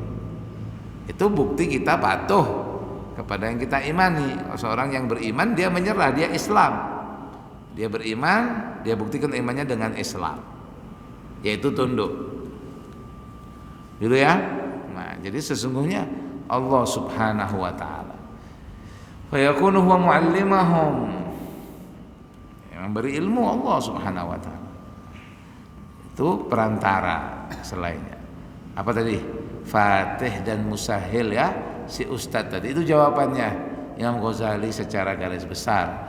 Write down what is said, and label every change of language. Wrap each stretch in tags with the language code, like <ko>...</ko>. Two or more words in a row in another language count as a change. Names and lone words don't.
<id>Itu bukti kita patuh kepada yang kita imani. Seorang yang beriman, dia menyerah, dia Islam. Dia beriman, dia buktikan imannya dengan Islam, yaitu tunduk. Gitu ya. Nah, jadi sesungguhnya</id> <ar>Allah سبحانه وتعالى فيكون هو معلمهم,</ar> <id>yang memberi ilmu Allah</id> <ar>سبحانه وتعالى.</ar> <id>Itu perantara selainnya. Apa tadi? Fatih dan Musahil ya, si ustadz tadi. Itu jawabannya Imam Ghazali secara garis besar.</id>